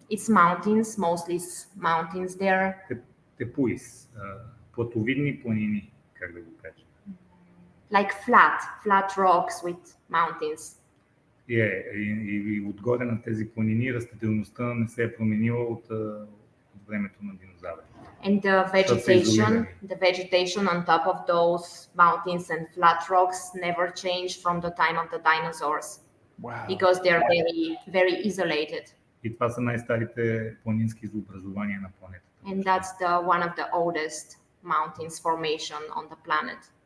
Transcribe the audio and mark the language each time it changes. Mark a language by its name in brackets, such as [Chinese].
[English] It's mountains, mostly mountains there. [Bulgarian] Тепуис, платовидни планини, как да го кажа. [English] Like flat rocks with mountains. [Bulgarian] И отгоре на тези планини растителността не се е променила от времето на динозаврите. [English] And the vegetation on top of those mountains and flat rocks never changed from the time of the dinosaurs. Wow. Because they're very, very isolated. [Bulgarian] И това са най-старите планински изобразования на планетата. [English] And that's one of the oldest mountains formation on the planet.